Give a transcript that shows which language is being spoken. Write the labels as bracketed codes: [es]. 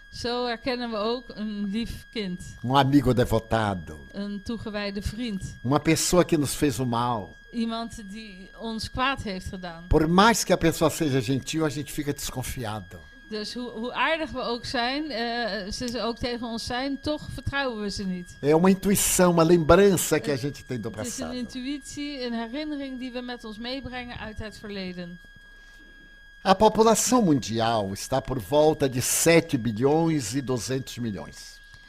[nl] Zo herkennen we ook een lief kind, [pt] amigo devotado, [nl] een toegewijde vriend. [pt] uma pessoa que nos fez o mal. [nl] Iemand die ons kwaad heeft gedaan. [pt] Por mais que a pessoa seja gentil, a gente fica desconfiado. [nl] Dus hoe aardig we ook zijn, ze ook tegen ons zijn, toch vertrouwen we ze niet. [pt] É uma intuição, uma lembrança que a gente tem do [nl] Het is een [pt] passado. [nl] intuïtie, een herinnering die we met ons meebrengen uit het verleden. [pt] A população mundial está por volta de 7 bilhões e 200 milhões.